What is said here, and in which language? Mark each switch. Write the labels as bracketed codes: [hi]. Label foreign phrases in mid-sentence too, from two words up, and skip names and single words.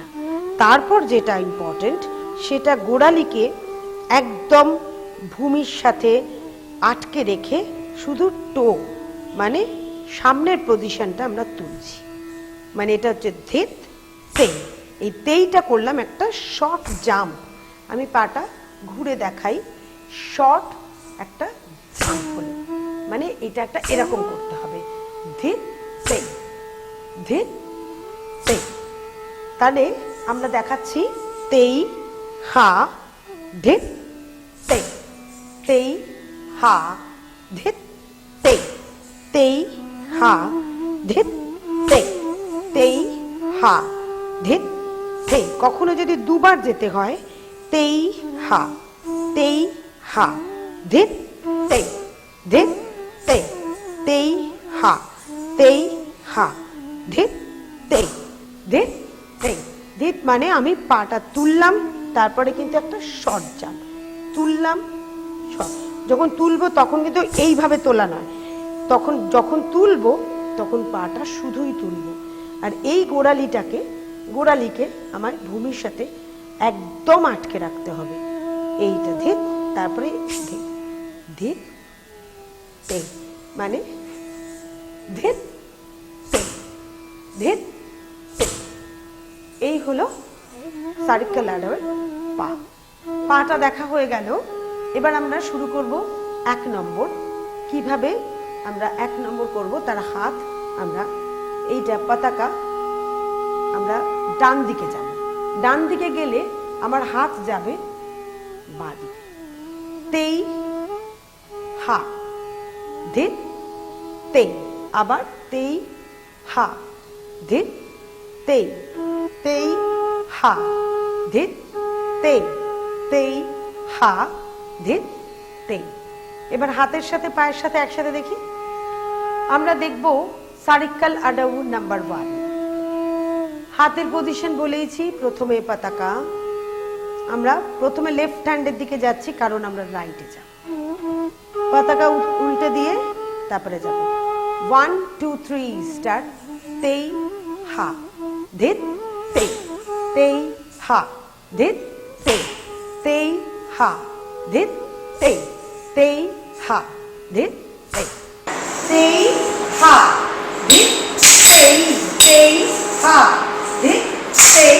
[bn] তারপর যেটা ইম্পর্টেন্ট সেটা গোড়ালিকে একদম ভূমির সাথে আটকে রেখে শুধু টো মানে সামনের পজিশনটা আমরা তুলছি। মানে এটা হচ্ছে ধেত তেই। এই তেইটা করলাম একটা [en] short jump. [bn] আমি পাটা ঘুরে দেখাই, শর্ট একটা জাম্প হলো। মানে এটা একটা এরকম করতে হবে, ধেত তেই, ধেত তেই। তাহলে আমরা দেখাচ্ছি তেই হা ধেত তেই, তেই হা ধেত তেই, তেই হা ধেত তেই, তেই হা ধেত তেই। কখনো যদি দুবার যেতে হয়, তেই হা, তেই হা ধেত তেই, ধেত তেই, তেই হা, তেই হা ধেত তেই, ধেত তেই। ধেত মানে আমি পাটা তুললাম, তারপরে কিন্তু একটা [en] short jump [bn] তুললাম, শর্ট। যখন তুলবো তখন কিন্তু এইভাবে তোলা নয়, তখন যখন তুলবো তখন পাটা শুধুই তুলবো। আর এই গোড়ালিকে আমার ভূমির সাথে একদম আটকে রাখতে হবে। এইটা ধেত, তারপরে ধেত, ধেত তেই, মানে ধেত তেই, ধেত তেই। এই হলো সারিক্কাল আডাউয়ের পা। পাটা দেখা হয়ে গেল। এবার আমরা শুরু করব 1 নম্বর। কিভাবে আমরা 1 নম্বর করব, তার হাত আমরা এইটা পতাকা আমরা ডান দিকে যাব। ডান দিকে গেলে আমার হাত যাবে বাঁ দিকে। তেই হা ধেত তেই, আবার তেই হা ধেত তেই, তেই হা ধেত তেই, তেই হা ধেত তেই। এবার হাতের সাথে পায়ের সাথে একসাথে দেখি। আমরা দেখব সারিক্কাল আডাউ নাম্বার 1। হাতের পজিশন বলেইছি, প্রথমে পতাকা। আমরা প্রথমে [en] left hand [bn] দিকে যাচ্ছি কারণ আমরা রাইটে যাব। পতাকা উল্টে দিয়ে তারপরে যাব 1 2 3 স্টার্ট। তেই হা ধেত তেই, তেই হা ধেত তেই, তেই হা ধেত তেই, তেই হা ধেত তেই, তেই হা ধেত তেই, তেই হা ধেত তেই,